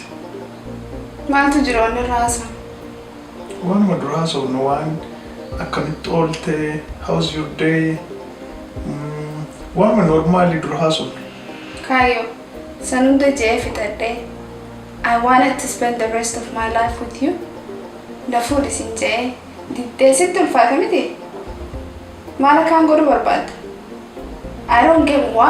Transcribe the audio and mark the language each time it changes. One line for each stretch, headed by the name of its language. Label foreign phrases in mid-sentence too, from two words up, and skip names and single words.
Oromo: Maaltu jira waan irraa haasa'u? Waanuma dura haasa'u waan akkamitti oolte,
English: how's your day?
Oromo: Waanuma normaalii dura haasa'u. Kaayyoo, san hunda jee fixadhee.
English: I wanted to spend the rest of my life with you.
Oromo: Lafuu isin jee diddee sitti ulfaata miti? Maal akkaan godhu barbaadda?
English: I don't get why.